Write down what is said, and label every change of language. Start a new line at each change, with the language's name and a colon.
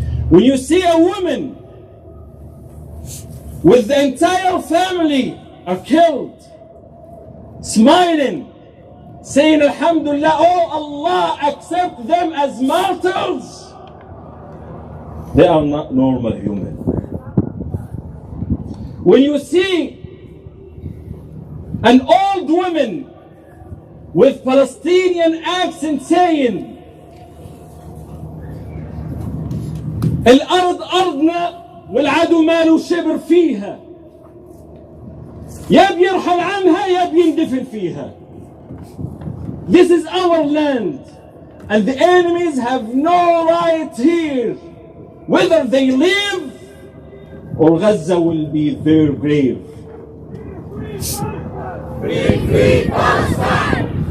English: When you see a woman with the entire family are killed, smiling, saying Alhamdulillah, oh Allah, accept them as martyrs, they are not normal human. When you see an old woman with Palestinian accent saying
Arabic: الأرض أرضنا والعدو ماله شبر فيها، يا بيرحل عنها يا بيندفن فيها.
English: This is our land and the enemies have no right here, whether they live or Gaza will be their grave. Free, free Palestine!